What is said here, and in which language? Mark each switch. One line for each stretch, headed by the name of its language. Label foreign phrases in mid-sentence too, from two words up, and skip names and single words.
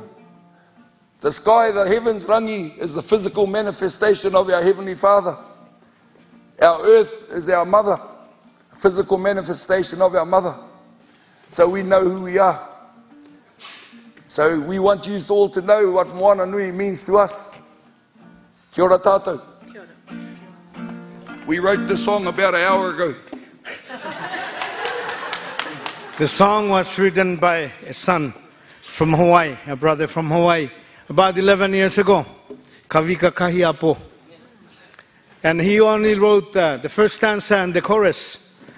English: The sky, the heavens, rangi, is the physical manifestation of our Heavenly Father. Our earth is our mother, physical manifestation of our mother. So we know who we are. So we want you all to know what Moana Nui means to us.
Māori: Kia ora tātou. Kia ora.
English: We wrote this song about an hour ago. The song was written by a son from Hawaii, a brother from Hawaii, about 11 years ago. Kavika Kahiapo. And he only wrote the first stanza and the chorus.